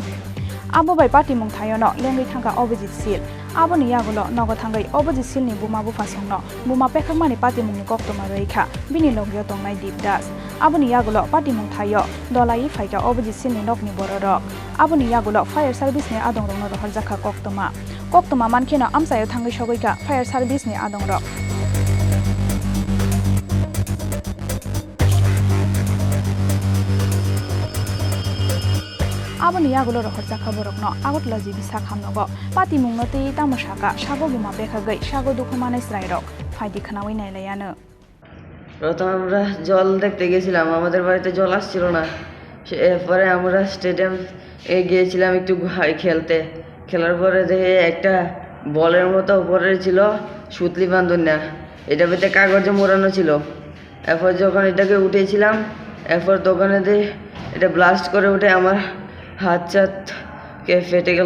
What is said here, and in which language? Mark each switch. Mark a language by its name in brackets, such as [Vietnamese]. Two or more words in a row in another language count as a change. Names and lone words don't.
[Kok Borok] abo bai patimung thayono lengui thangka opposite sil aboni yagulo nogo thangai opposite sil ni Booma bu fasongno Booma Pekhagmani patimungni koktoma reikha bini logyo tongnai dipdas aboni yagulo patimung thayo dolai phaika opposite sil ni nokni bororok aboni yagulo [English] fire service [Kok Borok] ni adongrokno rohorjakha koktoma mankheno amsayo thangwi shogoika [English] fire service [Kok Borok] ni adongrok aboni yagulo rohorjakha borokno agotla jibi sakhamnogo patimungno tei tamosaka sago Booma Pekhagwi sago dukhmanai srairok ফাইদি খানাওই নাইলায়ানো [Bangla] প্রথম আমরা জল দেখতে গেছিলাম আমাদের বাড়িতে জল আসছিল না এরপরে আমরা স্টেডিয়াম গিয়েছিলাম একটু খেলার পরে দেখে একটা বলের মতো উপরে ছিল সুতলি বাঁধন না এটা ভিতরে কাগজে মোড়ানো ছিল এরপর যখন এটাকে উঠেছিলাম এরপর দোকানে দিয়ে এটা ব্লাস্ট করে উঠে আমার হাত কে ফেটে গেল